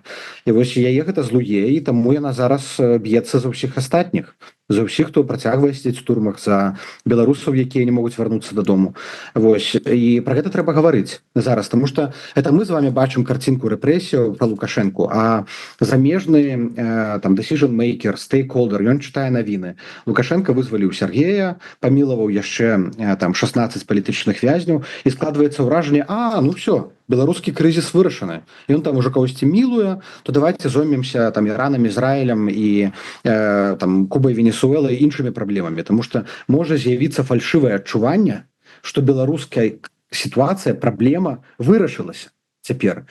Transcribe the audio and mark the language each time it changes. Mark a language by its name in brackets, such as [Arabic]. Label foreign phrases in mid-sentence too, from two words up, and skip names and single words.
[Belarusian] І вось яе гэта злуе, і таму яна зараз б'ецца за ўсіх астатніх, за ўсіх, хто працягвае сядзець у турмах, за беларусаў, якія не могуць вярнуцца дадому. Вось, і пра гэта трэба гаварыць зараз, таму што [Russian] это мы з вами [Belarusian] бачым карцінку рэпрэсіяў пра Лукашэнку, а замежны там [English] decision maker, stakeholder, [Belarusian] ён чытае навіны. Лукашенко вызваліў Сергея, памілаваў яшчэ там 16 палітычных вязняў, і складваецца ўражанне, ну все, беларускі крызіс вырашаны, ён там уже кагосьці мілуе, то давайте зоймемся там Іранам, Ізраілем і там Кубай, Венесуэлай і іншымі праблемамі, тому што можа з'явіцца фальшывае адчуванне, што беларуская сітуацыя, праблема вырашылася цяпер.